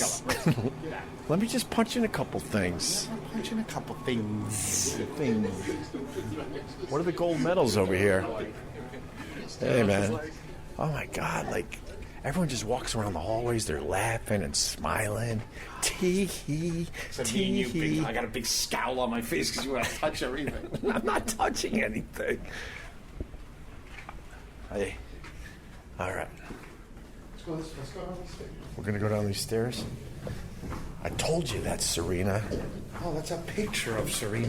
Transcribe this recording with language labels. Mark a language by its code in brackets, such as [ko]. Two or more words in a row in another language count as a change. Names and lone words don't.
[en] Let's go. Let me just punch in a couple things. Punch in a couple things. What are the gold medals over here? Hey, man. Oh, my God. Like, everyone just walks around the hallways. They're laughing and smiling. Tee-hee. Tee-hee. I got a big scowl on my face because you want to touch everything. I'm not touching anything. Hey. All right. Let's go down these stairs. We're going to go down these stairs? I told you that's Serena. Oh, that's a picture of Serena.